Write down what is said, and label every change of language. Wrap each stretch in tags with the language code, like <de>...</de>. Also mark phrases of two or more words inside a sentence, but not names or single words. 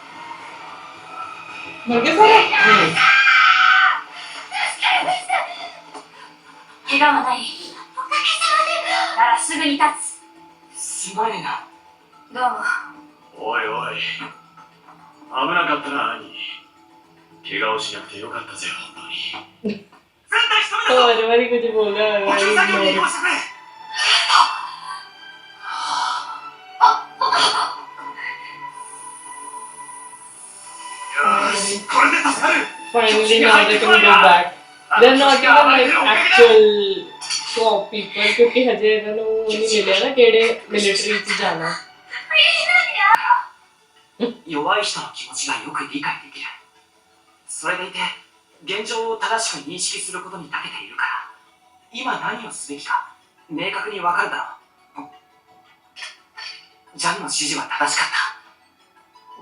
<hi>मर गए सारे?</hi> <ja>怪我はない。ならすぐに立つ。すまねえな。どうも。おいおい。危なかったな、兄。怪我をしなくてよかったぜ、本当に。全体仕留めたぞ。</ja> <hi>और वाली कुछ बोल रहा है</hi> <ja>補給</ja> <hi>वाली</hi> <ja>作業に移</ja> <hi>इग्नोर.</hi> <ja>動してくれ。よし、これで助かる。</ja> <en>Finally now they can go back. They're not even like actual swap people</en> <hi>क्योंकि हजे इन्होंने वो नहीं मिले ना केड़े मिलिट्री से जाना.</hi> <ja>弱い人の気持ちがよく理解できる。それでいて、現状を正しく認識することに長けているから、今何をすべきか明確にわかるだろう。ジャンの指示は正しかった。</ja>